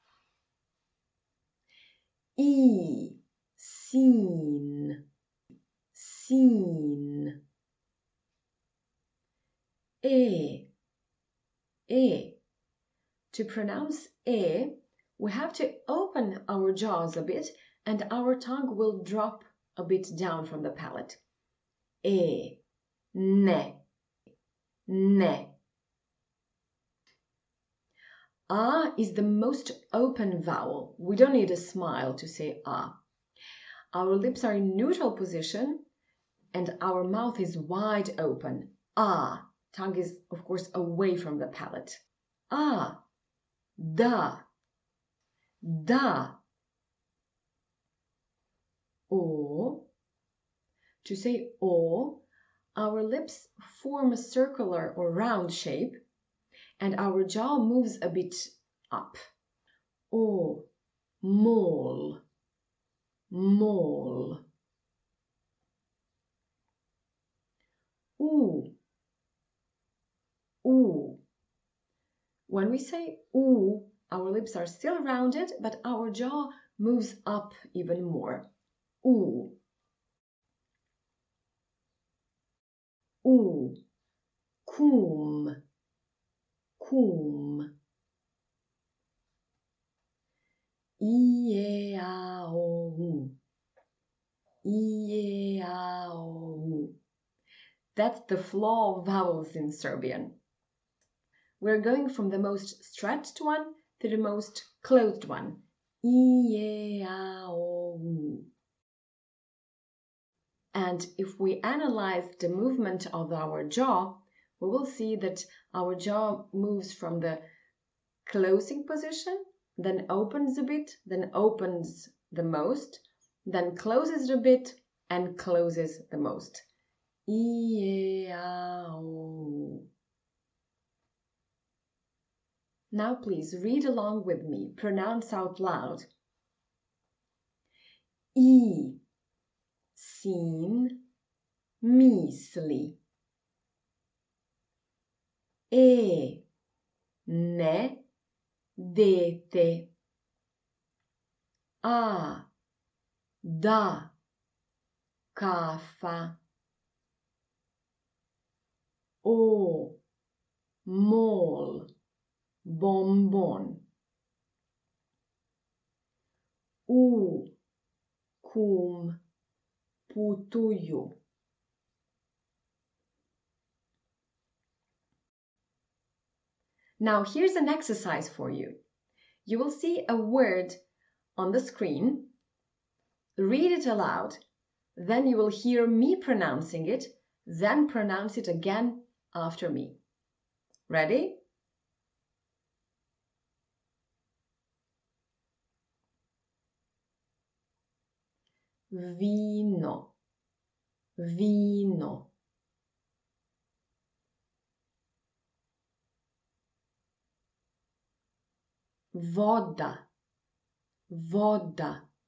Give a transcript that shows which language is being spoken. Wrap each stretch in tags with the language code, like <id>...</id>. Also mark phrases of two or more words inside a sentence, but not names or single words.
<sr>E, sin, sin. E.</sr> <en>To pronounce E, we have to open our jaws a bit and our tongue will drop a bit down from the palate.</en> <sr>E, ne, ne.</sr> <en>A is the most open vowel. We don't need a smile to say A. Our lips are in neutral position and our mouth is wide open.</en> <sr>A.</sr> <en>Tongue is, of course, away from the palate.</en> <sr>A. Da. Da. O.</sr> <en>To say O, our lips form a circular or round shape and our jaw moves a bit up.</en> <sr>O. Mol. Mol. U. U.</sr> <en>When we say U, our lips are still rounded, but our jaw moves up even more.</en> <sr>U. U. Kum. Kum. I-E-A-O-U. I-E-A-O-U.</sr> <en>That's the flow of vowels in Serbian. We're going from the most stretched one to the most closed one.</en> <sr>I-E-A-O-U.</sr> <en>And if we analyze the movement of our jaw, we will see that our jaw moves from the closing position, then opens a bit, then opens the most, then closes a bit and closes the most.</en> <sr>I-E-A-O.</sr> <en>Now please read along with me. Pronounce out loud.</en> <sr>I. Sin. Misli. E. Ne. Dete. A. Da. Kafa. O. Mol. Bonbon. U. Kum. Putuju.</sr> <en>Now here's an exercise for you. You will see a word on the screen. Read it aloud. Then you will hear me pronouncing it, then pronounce it again after me. Ready?</en> <sr>Vino, vino. Voda, voda.</sr>